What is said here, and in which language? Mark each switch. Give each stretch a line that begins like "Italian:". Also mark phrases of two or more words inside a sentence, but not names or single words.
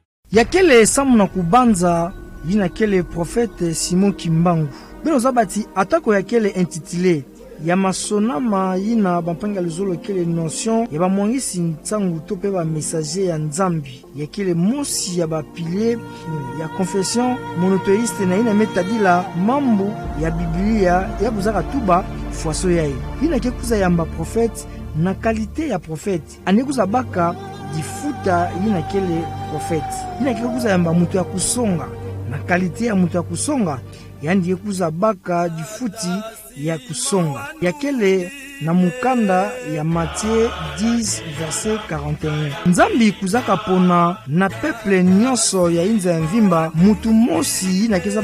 Kituba (Democratic Republic of Congo): yakele samu na kubanza yina kele prophète Simon Kimbangu beno zabati atako yakele intitulé ya masonama yina bampanga luzolo kele notion ya bamwangisi ntangu tope ba messager ya Nzambi yakele mosi ya ba pilier ya
French: confession monothéiste
Kituba (Democratic Republic of Congo): na yina metadila mambo ya Biblia ya buzaka tuba fwaso yaye yina kekuza yamba prophète na qualité ya prophète anekuza baka difuta yina kele prophète yina kekuza yamba mutu ya kusonga na qualité ya mutu ya kusonga yandi yekuza baka difuti ya kusonga yakele na mukanda ya Matthieu 10 verset 41 Nzambi kuzaka pona na peuple nyonso ya inza ya mvimba mutu mosi na keza